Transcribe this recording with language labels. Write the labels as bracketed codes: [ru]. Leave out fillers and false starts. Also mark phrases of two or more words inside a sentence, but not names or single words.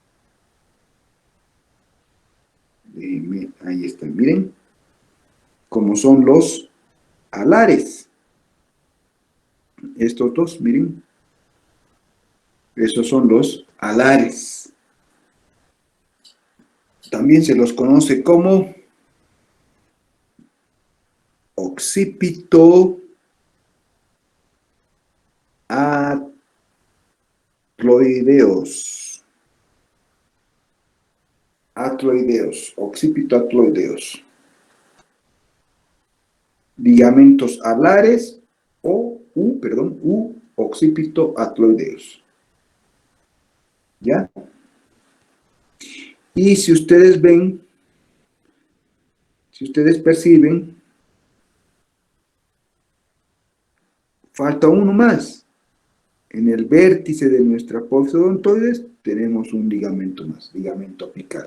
[es] Ahí están, miren, como son los alares. Estos dos, miren, esos son los alares. También se los conoce como occipito atloideos. Atloideos, occipito atloideos. Ligamentos alares u occipito atloideos. ¿Ya? Y si ustedes ven, si ustedes perciben, falta uno más. En el vértice de nuestra apófisis odontoides tenemos un ligamento más, ligamento apical.